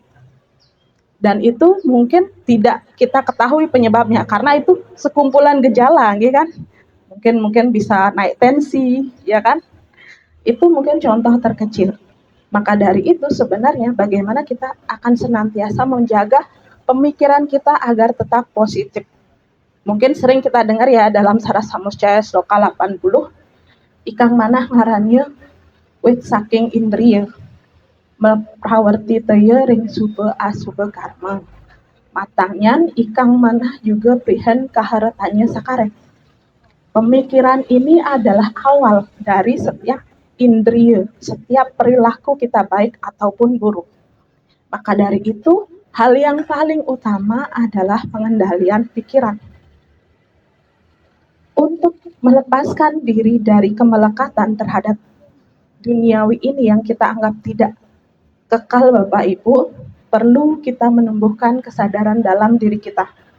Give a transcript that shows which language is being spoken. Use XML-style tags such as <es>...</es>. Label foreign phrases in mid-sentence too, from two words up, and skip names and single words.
<id>Dan itu mungkin tidak kita ketahui penyebabnya, karena itu sekumpulan gejala, gitu kan? Mungkin bisa naik tensi, ya kan? Itu mungkin contoh terkecil. Maka dari itu sebenarnya bagaimana kita akan senantiasa menjaga pemikiran kita agar tetap positif. Mungkin sering kita dengar ya dalam Sarasa Muscaya sloka 80,</id> <kaw>ikang manah ngarannya wit saking indriya, meprawerti teu ring sube asube karma. Matangnya ikang manah juga prihen kaharetannya sakarek.</kaw> <id>Pemikiran ini adalah awal dari setiap indriya, setiap perilaku kita baik ataupun buruk. Maka dari itu, hal yang paling utama adalah pengendalian pikiran. Untuk melepaskan diri dari kemelekatan terhadap duniawi ini yang kita anggap tidak kekal, Bapak Ibu, perlu kita menumbuhkan kesadaran dalam diri kita.</id>